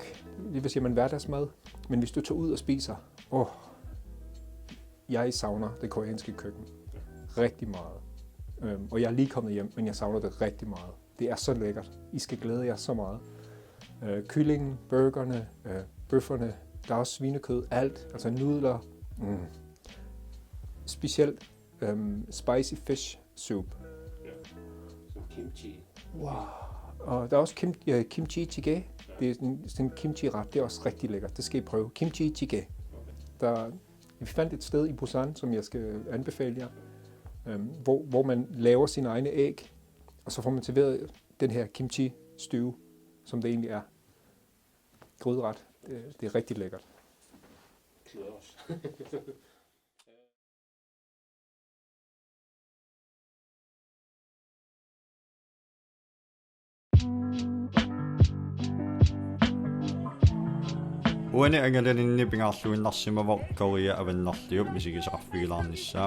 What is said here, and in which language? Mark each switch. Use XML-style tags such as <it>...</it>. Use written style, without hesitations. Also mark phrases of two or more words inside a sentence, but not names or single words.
<da>Det vil sige, man hverdagsmad. Men hvis du tog ud og spiser, jeg savner det koreanske køkken rigtig meget. Og jeg er lige kommet hjem, men jeg savner det rigtig meget. Det er så lækkert. I skal glæde jer så meget. Kyllingen, burgerne, bøfferne, der er også svinekød, alt. Altså nudler. Specielt</da> <en>spicy fish soup.</en> <da>Ja. Som kimchi. Wow. Og der er også</da> <ko>kimchi jjigae.</ko> <da>Det er sådan en kimchi-ret. Det er også rigtig lækkert. Det skal I prøve.</da> <ko>Kimchi jjigae.</ko> <da>Vi fandt et sted i Busan, som jeg skal anbefale jer, hvor man laver sine egne æg, og så får man serveret den her kimchi-stew, som det egentlig er. Gryderet. Det er rigtig lækkert. Glæder os.</da> <kl>Uani angalanini pingaarluinnarssimavor Korea avannarliup misigisaqarfigilаарnissaa.</kl>